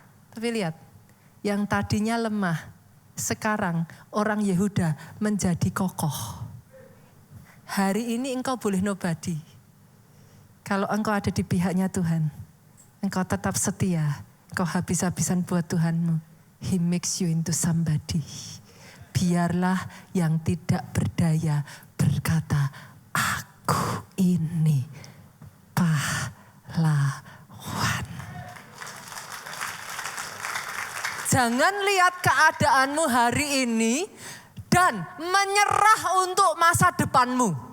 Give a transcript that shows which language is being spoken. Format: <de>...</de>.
<id>Tapi lihat, yang tadinya lemah, sekarang orang Yehuda menjadi kokoh. Hari ini engkau boleh nobody. Kalau engkau ada di pihaknya Tuhan, engkau tetap setia. Kau habis-habisan buat Tuhanmu.</id> <en>He makes you into somebody.</en> <id>Biarlah yang tidak berdaya berkata, aku ini pahlawan. Jangan lihat keadaanmu hari ini dan menyerah untuk masa depanmu.</id>